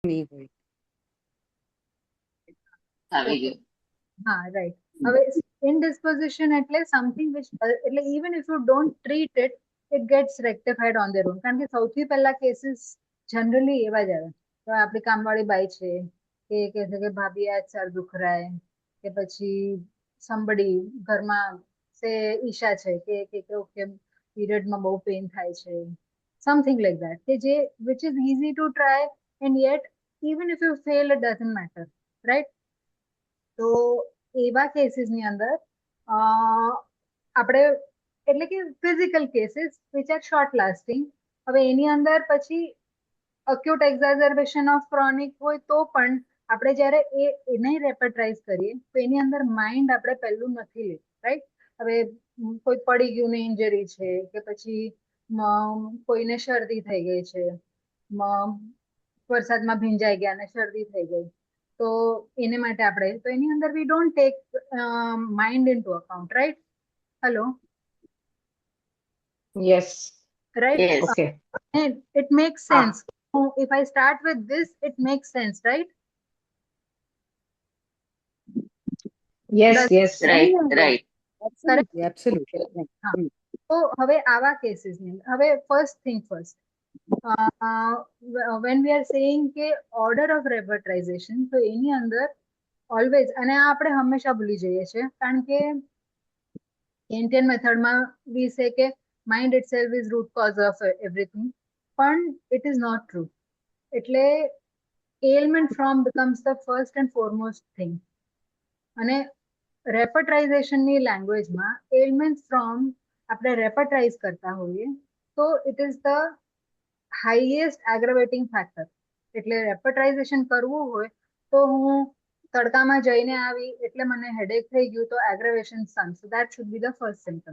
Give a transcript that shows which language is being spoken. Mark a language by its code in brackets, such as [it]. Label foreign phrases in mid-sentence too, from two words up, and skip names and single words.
[gu] નહીં હોય. આવી ગયું. હા, રાઈટ. [en] હવે indisposition એટલે something which એટલે even if you don't treat it, it gets rectified on their own. [gu] કારણ કે સૌથી પહેલા કેસીસ જનરલી એવા જ આવે. તો આપણી કામવાળી બાઈ છે કે કહે છે કે ભાભી [hi] आज सर दुख रहा है, [gu] કે પછી somebody ઘરમાં સે ઈશા છે કે પીરિયડમાં બહુ પેઇન થાય છે, [en] something like that, [gu] કે જે [en] which is easy to try and yet even if you fail it doesn't matter, right? [gu] તો એવા કેસીસની અંદર આપણે એટલે કે [en] physical cases which are short lasting. [gu] હવે એની અંદર પછી [en] acute exacerbation of chronic [gu] હોય તો પણ આપણે જ્યારે એને રેપેટ્રાઇઝ કરીએ તો એની અંદર માઇન્ડ આપણે પહેલું નથી લેતું, રાઈટ? હવે કોઈ પડી ગયું ને ઇન્જરી છે, કે પછી કોઈને શરદી થઈ ગઈ છે, વરસાદમાં ભીંજાઈ ગયા ને શરદી થઈ ગઈ, તો એને માટે આપણે તો એની અંદર [en] we don't take mind into account, [gu] રાઈટ? [en] હેલો, Yes. right? Yes. Okay. And it makes sense. If I start with this, it makes sense, right? Yes, Does- yes. Right, right. Absolutely, absolutely. [gu] હા. તો હવે આવા કેસીસની હવે [en] first thing first, when we are saying કે order of repertorization, [gu] તો એની અંદર ઓલવેઝ, અને આ આપણે હંમેશા ભૂલી જઈએ છીએ કારણ કે ઇન્ડિયન મેથડમાં [en] we say [gu] કે [en] mind itself is root cause of everything, [gu] પણ [en] it is not true. એટલે ailment from becomes the first and foremost thing. [gu] અને રેપર્ટરાઇઝેશનની લેંગ્વેજમાં [en] ailment from [gu] આપણે રેપર્ટરાઇઝ કરતા હોઈએ તો [en] it is the highest aggravating factor. [gu] એટલે રેપર્ટરાઇઝેશન કરવું હોય તો હું તડકામાં જઈને આવી એટલે મને હેડેક થઈ ગયું તો [en] aggravation some, so that should be the first symptom.